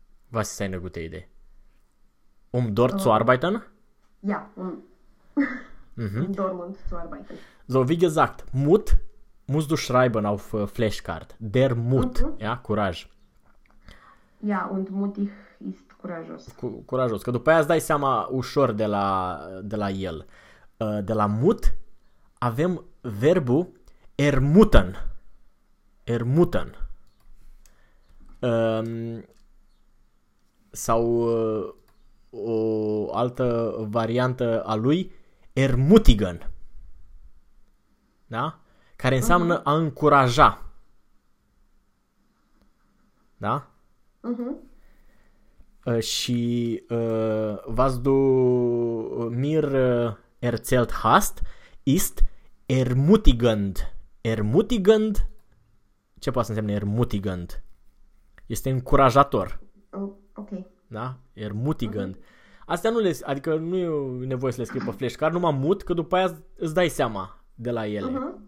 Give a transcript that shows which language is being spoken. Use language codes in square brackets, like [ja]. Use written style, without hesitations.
[de] Was ist eine gute Idee? Um dort zu arbeiten? Ja, in Dortmund zu arbeiten. So, wie gesagt, Mut musst du schreiben auf Flashcard. Der Mut, ja, Courage. Ja, und mutig ist courageous. [ro] Curajos, că după aia îți dai seama ușor de la el. De la mut avem verbul ermutan. Ermutan. Sau o altă variantă a lui, ermutigan. Da? Care înseamnă a încuraja. Da? [de] Și was du mir erzählt hast, ist ermutigend. Ermutigend? [ro] Ce poate să însemne ermutigend? Este încurajator. Da? Ermutigend. Astea nu le, adică nu e nevoie să le scrii pe flashcard, numai mut, că după aia îți dai seama de la ele.